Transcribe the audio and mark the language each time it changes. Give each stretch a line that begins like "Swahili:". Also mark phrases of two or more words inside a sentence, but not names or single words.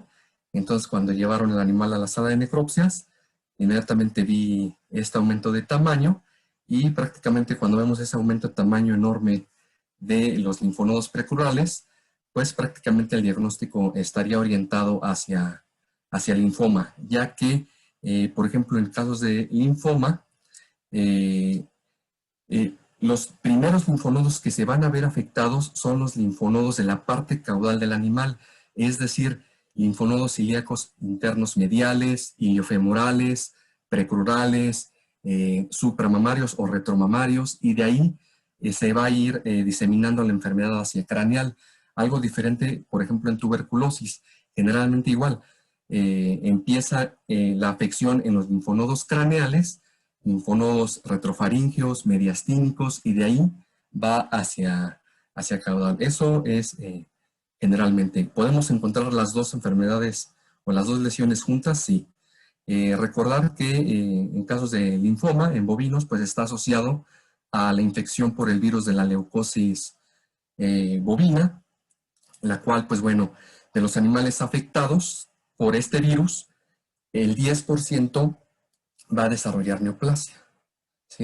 Spanish: Entonces, cuando llevaron el animal a la sala de necropsias, inmediatamente vi este aumento de tamaño y prácticamente cuando vemos ese aumento de tamaño enorme de los linfonodos precordales, pues prácticamente el diagnóstico estaría orientado hacia linfoma, ya que, por ejemplo, en casos de linfoma, los primeros linfonodos que se van a ver afectados son los linfonodos de la parte caudal del animal, es decir, linfonodos ilíacos internos mediales, iliofemorales, precrurales, supramamarios o retromamarios, y de ahí se va a ir diseminando la enfermedad hacia craneal. Algo diferente, por ejemplo, en tuberculosis, generalmente igual. Empieza la afección en los linfonodos craneales, linfonodos retrofaringeos, mediastínicos, y de ahí va hacia caudal. Eso es generalmente. ¿Podemos encontrar las dos enfermedades o las dos lesiones juntas? Sí. Recordar que en casos de linfoma, en bovinos, pues está asociado a la infección por el virus de la leucosis bovina, la cual, pues bueno, de los animales afectados por este virus, el 10% va a desarrollar neoplasia, ¿sí?